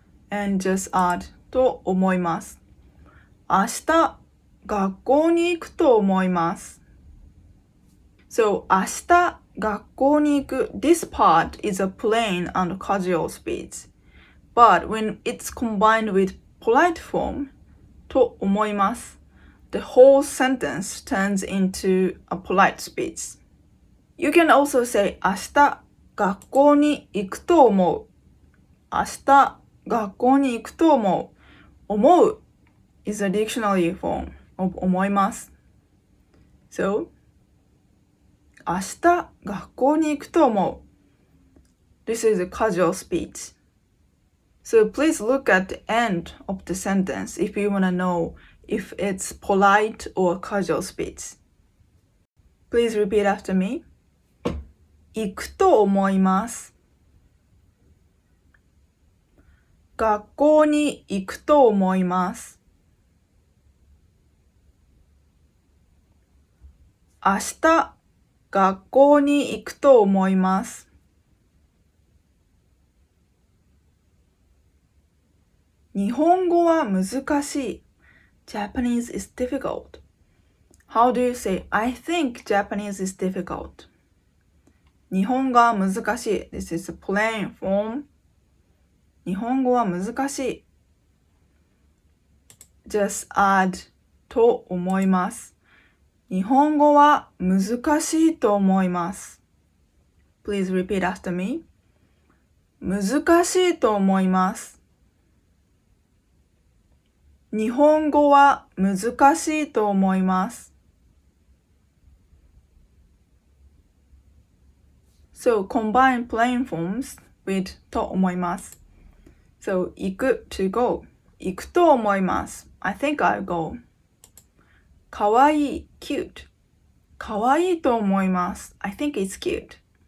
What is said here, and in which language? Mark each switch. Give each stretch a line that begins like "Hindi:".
English: And just add と思います
Japanese: 明日学校に行くと思います
English: So 明日学校に行く This part is a plain and casual speech. But when it's combined with polite form と思います The whole sentence turns into a polite speech. You can also say
Japanese: 明日学校に行くと思う明日学校に行くと思う
English: 思う is a dictionary form of 思います So 明日学校に行くと思う This is a casual speech. So please look at the end of the sentence if you want to know if it's polite or casual speech. Please repeat after me.
Japanese: 行くと思います学校に行くと思います明日学校に行くと思います日本語は難しい
English: Japanese is difficult. How do you say I think Japanese is difficult?
Japanese: 日本語は難しい
English: This is a plain form.
Japanese: 日本語は難しい Just add と思います日本語は難しいと思います
English: Please repeat after me. 難しいと思います日本語は難しいと思います So combine plain forms with と思います So 行く to go 行くと思います I think I'll go かわいい cute
Japanese: かわいいと思います
English: I think it's cute